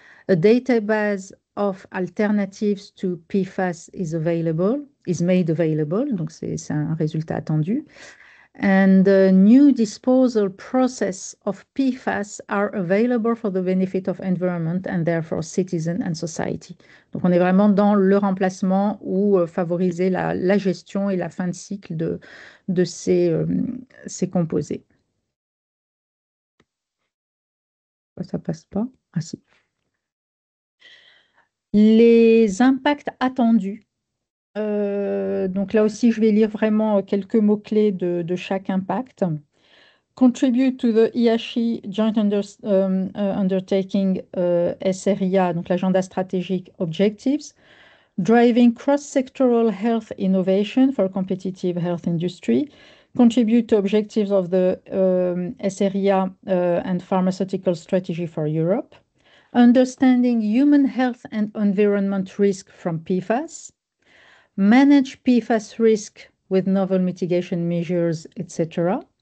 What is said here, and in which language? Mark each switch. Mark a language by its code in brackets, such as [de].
[en] A database of alternatives to PFAS is made available, [fr] donc c'est un résultat attendu. [en] And the new disposal process of PFAS are available for the benefit of environment and therefore citizen and society. [fr] Donc on est vraiment dans le remplacement ou favoriser la gestion et la fin de cycle de ces composés. Ça passe pas? Ah si. Les impacts attendus. Donc là aussi, je vais lire vraiment quelques mots-clés de chaque impact. [en] Contribute to the IACHI Joint Undertaking SRIA, [fr] donc l'agenda stratégique [en] Objectives, driving cross-sectoral health innovation for competitive health industry, contribute to objectives of the SRIA and pharmaceutical strategy for Europe, understanding human health and environment risk from PFAS, manage PFAS risk with novel mitigation measures, etc.,